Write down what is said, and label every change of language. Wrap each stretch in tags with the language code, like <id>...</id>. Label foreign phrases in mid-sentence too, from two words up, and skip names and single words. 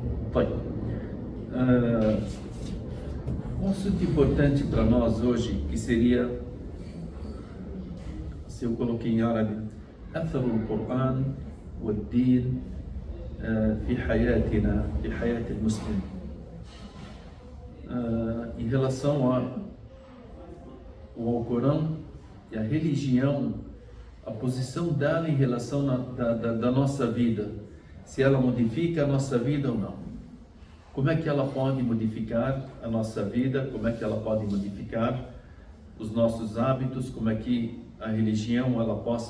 <pt>طيب. Um assunto importante para nós hoje, que seria, se eu coloquei em árabe,</pt> <ar>أثر القرآن والدين في حياتنا في حياة المسلم.</ar> <pt>Em relação ao Corão e a religião, a posição dela em relação da nossa vida, se ela modifica a nossa vida ou não. Como é que ela pode modificar a nossa vida, como é que ela pode modificar os nossos hábitos, como é que a religião ela possa</pt>